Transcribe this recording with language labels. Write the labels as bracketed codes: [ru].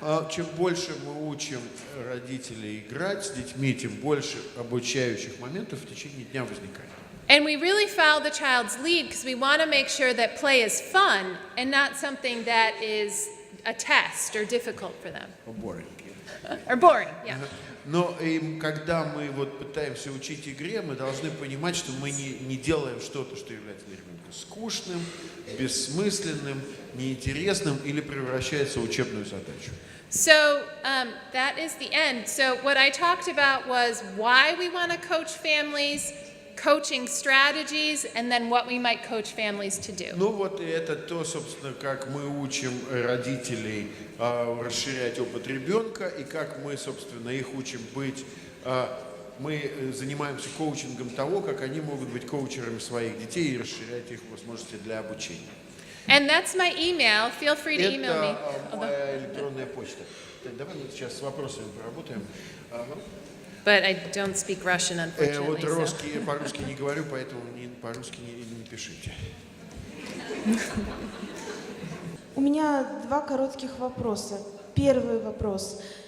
[ru] Чем больше мы учим родителей играть с детьми, тем больше обучающих моментов в течение дня возникает. [en] And we really follow the child's lead because we want to make sure that play is fun and not something that is a test or difficult for them. Boring. Or boring, yeah. [ru] Но когда мы вот пытаемся учить игре, мы должны понимать, что мы не делаем что-то, что является для ребенка скучным, бессмысленным, неинтересным или превращается в учебную задачу. [en] So that is the end. So what I talked about was why we want to coach families, coaching strategies, and then what we might coach families to do. [ru] Ну вот и это то, собственно, как мы учим родителей расширять опыт ребенка и как мы, собственно, их учим быть. Мы занимаемся коучингом того, как они могут быть коучерами своих детей и расширять их возможности для обучения. [en] And that's my email. Feel free to email me. [ru] Это моя электронная почта. Давай мы сейчас с вопросами поработаем. [en] But I don't speak Russian, unfortunately. [ru] Вот по-русски не говорю, поэтому по-русски не пишите. У меня два коротких вопроса. Первый вопрос.